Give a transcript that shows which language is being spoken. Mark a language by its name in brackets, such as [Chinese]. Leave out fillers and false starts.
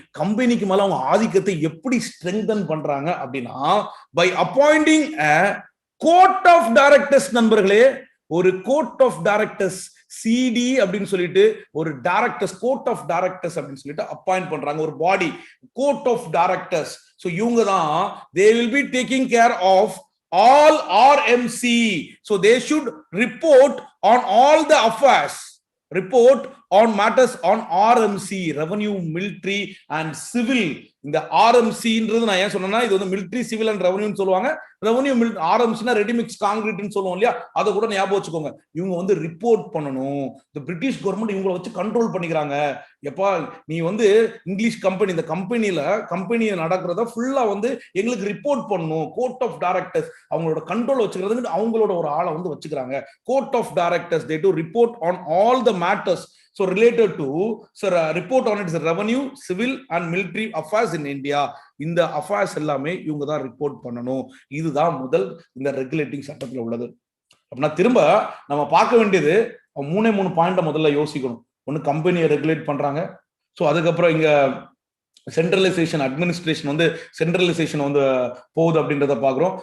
[Tamil] கம்பெனிக்கு மேல அவங்க ஆதிக்கத்தை எப்படி ஸ்ட்ரெங்தன் பண்றாங்க அப்படின்னா, [English] By appointing court of directors. [Tamil] நண்பர்களே, ஒரு கோர்ட் ஆஃப் டைரக்டர்ஸ், சிடி அப்படின்னு சொல்லிட்டு ஒரு டைரக்டர்ஸ், கோர்ட் ஆஃப் டைரக்டர்ஸ் அப்படின்னு சொல்லிட்டு அப்பாயிண்ட் பண்றாங்க, ஒரு பாடி, கோர்ட் ஆஃப் டைரக்டர்ஸ். [English] so [Tamil] இவங்க தான் [English] they will be taking care of all RMC. So they should report on all the affairs, report on matters on RMC, revenue, military and civil. [Tamil] இந்த ஆர்எம்சின்றது நான் ஏன் சொன்னேன்னா, இது வந்து மிலிட்டரி, சிவில் அண்ட் ரெவன்யூன்னு சொல்லுவாங்க. Revenue ஆர்எம்சினா readymix காங்கிரீட்னு சொல்லுவோம் இல்லையா, அதை கூட ஞாபகம் வச்சுக்கோங்க. இவங்க வந்து ரிப்போர்ட் பண்ணணும். இந்த பிரிட்டிஷ் கவர்மெண்ட் இவங்களை வச்சு கண்ட்ரோல் பண்ணிக்கிறாங்க. எப்பா நீ வந்து இங்கிலீஷ் கம்பெனி, இந்த கம்பெனியை நடக்கிறத ஃபுல்லா வந்து எங்களுக்கு ரிப்போர்ட் பண்ணணும். கோர்ட் ஆஃப் டைரக்டர்ஸ் அவங்களோட கண்ட்ரோல் வச்சுக்கிறதுக்கு அவங்களோட ஒரு ஆளை வந்து வச்சுக்கிறாங்க. [English] Court of directors, they do report on all the matters so related to report on its revenue, civil and military affairs in India. [Tamil] இந்த அஃபேர்ஸ் எல்லாமே இவங்க தான் ரிப்போர்ட் பண்ணணும். இதுதான் முதல் இந்த ரெகுலேட்டிங் சட்டத்தில் உள்ளது. அப்படின்னா திரும்ப நம்ம பார்க்க வேண்டியது 3 பாயிண்ட முதல்ல யோசிக்கணும். ஒன்னு, கம்பெனியை ரெகுலேட் பண்றாங்க. ஸோ அதுக்கப்புறம் இங்க சென்ட்ரலைசேஷன், அட்மினிஸ்ட்ரேஷன் வந்து சென்ட்ரலைசேஷன் வந்து போகுது அப்படின்றத பாக்குறோம்.